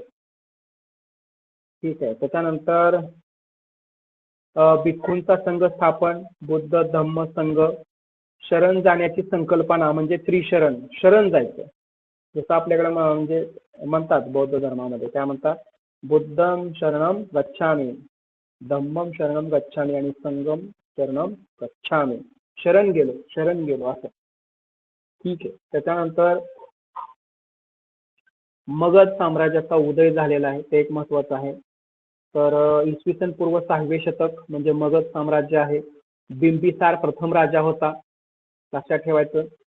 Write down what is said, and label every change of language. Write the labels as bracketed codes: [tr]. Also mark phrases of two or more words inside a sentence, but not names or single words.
[mr] ठीक आहे. त्याच्यानंतर भिक्खूंचा संघ स्थापन, बुद्ध धम्म संघ. शरण जाण्याची संकल्पना म्हणजे त्रिशरण, शरण जायचं. जसं आपल्याकडे म्हणजे म्हणतात बौद्ध धर्मामध्ये काय म्हणतात, [pi] बुद्धम शरणम गच्छामि, धम्मम शरणम गच्छामि आणि संघम शरणम गच्छामि. [mr] शरण गेलो असं. ठीक आहे. त्याच्यानंतर मगध साम्राज्याचा उदय झालेला आहे, ते एक महत्वाचं आहे. तर इसवी सन पूर्व 6वे शतक म्हणजे मगध साम्राज्य आहे. बिंबिसार प्रथम राजा होता, लक्षात ठेवायचं.